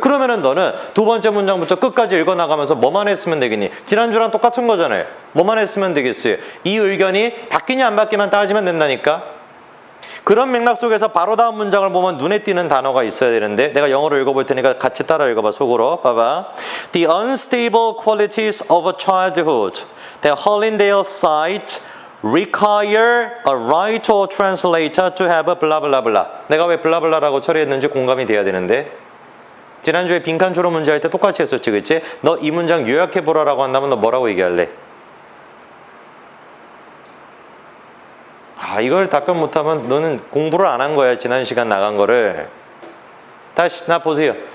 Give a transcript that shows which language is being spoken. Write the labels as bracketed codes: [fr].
[ko] 그러면은 너는 두 번째 문장부터 끝까지 읽어나가면서 뭐만 했으면 되겠니? 지난주랑 똑같은 거잖아요. 뭐만 했으면 되겠어요? 이 의견이 바뀌냐 안 바뀌면 따지면 된다니까. 그런 맥락 속에서 바로 다음 문장을 보면 눈에 띄는 단어가 있어야 되는데, 내가 영어로 읽어볼 테니까 같이 따라 읽어봐. 속으로 봐봐. [en] The unstable qualities of a childhood that Hollindale cite require a writer or translator to have a blah blah blah. [ko] 내가 왜 blah blah라고 처리했는지 공감이 돼야 되는데, 지난주에 빈칸 추론 문제 할 때 똑같이 했었지, 그치? 너 이 문장 요약해보라라고 한다면 너 뭐라고 얘기할래? 이걸 답변 못하면 너는 공부를 안 한 거야, 지난 시간 나간 거를. 다시 나 보세요.